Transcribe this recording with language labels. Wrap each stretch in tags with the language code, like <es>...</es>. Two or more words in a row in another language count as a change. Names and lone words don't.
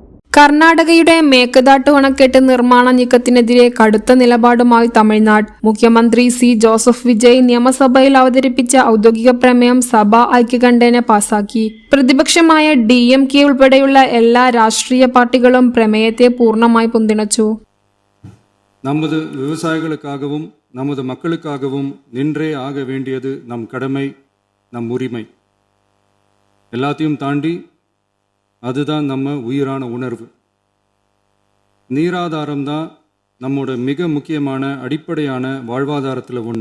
<ml>കർണാടകയുടെ മേക്കദാട്ടു അണക്കെട്ട് നിർമ്മാണ നീക്കത്തിനെതിരെ കടുത്ത നിലപാടുമായി തമിഴ്നാട്. മുഖ്യമന്ത്രി സി ജോസഫ് വിജയ് നിയമസഭയിൽ അവതരിപ്പിച്ച ഔദ്യോഗിക പ്രമേയം സഭ ഐക്യകണ്ഠേന പാസാക്കി. പ്രതിപക്ഷമായ DMK ഉൾപ്പെടെയുള്ള എല്ലാ രാഷ്ട്രീയ പാർട്ടികളും പ്രമേയത്തെ പൂർണ്ണമായി പിന്തുണച്ചു.</ml> <ta>நமது விவசாயிகளுக்காகவும் நமது மக்களுக்காகவும் நின்றே ஆக வேண்டியது நம் கடமை, நம் உரிமை. எல்லாத்தையும் தாண்டி அதுதான் நம்ம உயிரான உணர்வு. நீராதாரம் தான் நம்மோட மிக முக்கியமான அடிப்படையான வாழ்வாதாரத்தில் ஒன்று.</ta>